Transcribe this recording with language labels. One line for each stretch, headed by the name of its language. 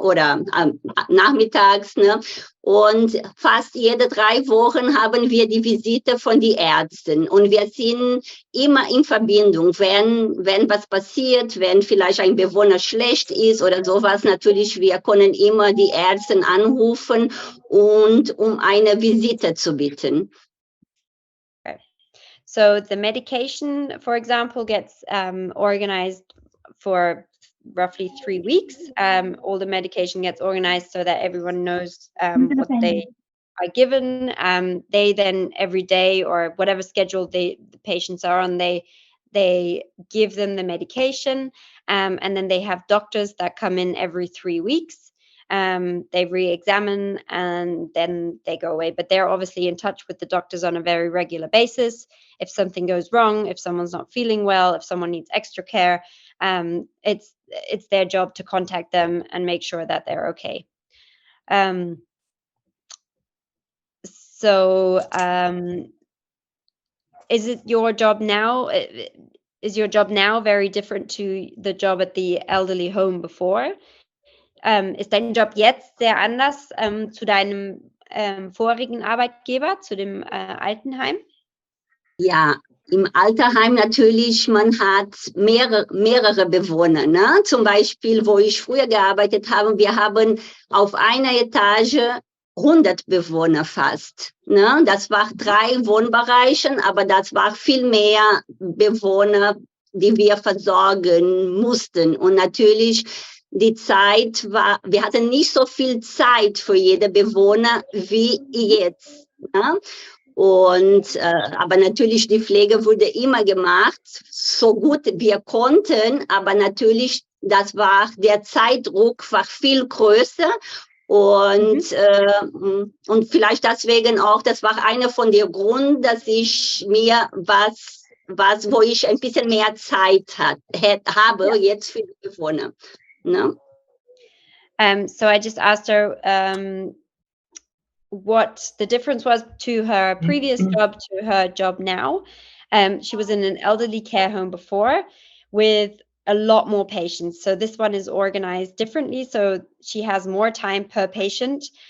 German: Oder nachmittags. Ne? Und fast jede 3 Wochen haben wir die Visite von den Ärzten. Und wir sind immer in Verbindung, wenn was passiert, wenn vielleicht ein Bewohner schlecht ist oder sowas. Natürlich, wir können immer die Ärzte anrufen und um eine Visite zu bitten. Okay.
English: So the medication, for example, gets organized for roughly 3 weeks. All the medication gets organized so that everyone knows what they are given. They then every day, or whatever schedule the patients are on, they give them the medication, and then they have doctors that come in every 3 weeks. They re-examine and then they go away. But they're obviously in touch with the doctors on a very regular basis. If something goes wrong, if someone's not feeling well, if someone needs extra care, it's their job to contact them and make sure that they're okay. So is it your job now? Is your job now very different to the job at the elderly home before?
German: Ist dein Job jetzt sehr anders zu deinem vorigen Arbeitgeber, zu dem Altenheim? Ja, im Altersheim natürlich, man hat mehrere Bewohner. Ne? Zum Beispiel, wo ich früher gearbeitet habe, wir haben auf einer Etage 100 Bewohner fast. Ne? Das war 3 Wohnbereiche, aber das war viel mehr Bewohner, die wir versorgen mussten. Und natürlich, die Zeit war, wir hatten nicht so viel Zeit für jede Bewohner wie jetzt. Ne? Und aber natürlich die Pflege wurde immer gemacht, so gut wir konnten, aber natürlich der Zeitdruck war viel größer und vielleicht deswegen auch, das war einer von den Gründen, dass ich mir wo ich ein bisschen mehr Zeit habe jetzt für die Bewohner. Ne?
English: So I just asked her what the difference was to her previous job to her job now. She was in an elderly care home before with a lot more patients. So this one is organized differently. So she has more time per patient.